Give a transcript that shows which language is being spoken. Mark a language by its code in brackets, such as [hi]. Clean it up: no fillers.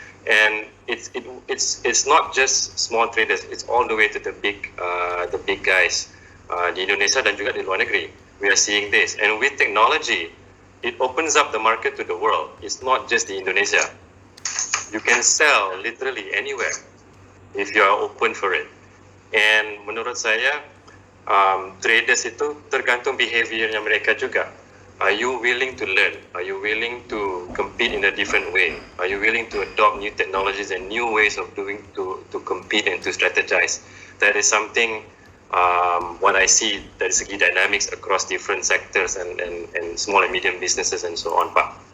[en] And it's not just small traders, it's all the way to the big guys [id] di Indonesia dan juga di luar negeri. [en] We are seeing this, and with technology, it opens up the market to the world. It's not just [id] di [en] Indonesia. You can sell literally anywhere if you are open for it. And [id] menurut saya, traders itu tergantung behaviornya mereka juga. [en] Are you willing to learn? Are you willing to compete in a different way? Are you willing to adopt new technologies and new ways of doing to compete and to strategize? That is something what I see [id] dari segi [en] dynamics across different sectors and small and medium businesses and so on, Pak.